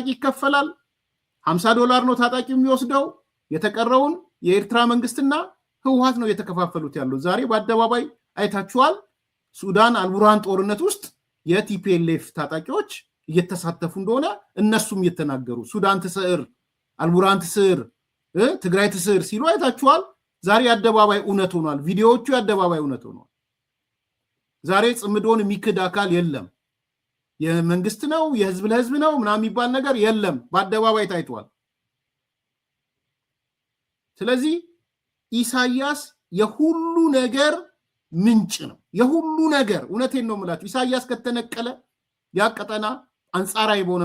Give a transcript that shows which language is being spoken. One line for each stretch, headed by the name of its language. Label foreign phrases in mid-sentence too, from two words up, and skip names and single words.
Amharic: ይከፈላል። $50 ነው ታጣቂው የሚወስደው። የተቀረውን የኤርትራ መንግስትና ህወሓት ነው እየተከፋፈሉት ያለው። ዛሬ በአደባባይ አይታችኋል። ሱዳን አልቡርሃን ጦርነት ውስጥ የቲፒኤልኤፍ ታጣቂዎች እየተሳተፉ እንደሆነ እነሱም እየተናገሩ
Tigrinya: ሱዳን ትስዕር፣ አልቡርሃን ትስዕር፣ ትግራይ ትስዕር
Amharic: ሲሉ አይታችኋል። ዛሬ የአደባባይ እውነት ሆኗል። ቪዲዮዎቹ የአደባባይ እውነት ሆኗል። ዛሬ ጽምዶን የሚክድ አካል የለም። የመንግስት ነው የህዝብ ለህዝብ ነው ምናምን የሚባል ነገር የለም። በአደባባይ ታይቷል። ስለዚህ ኢሳያስ የሁሉ ነገር ምንጭ ነው። የሁሉ ነገር እውነቴን ነው የምላችሁ። ኢሳያስ ከተነቀለ ያቀጠና አንጻራዊ በሆነ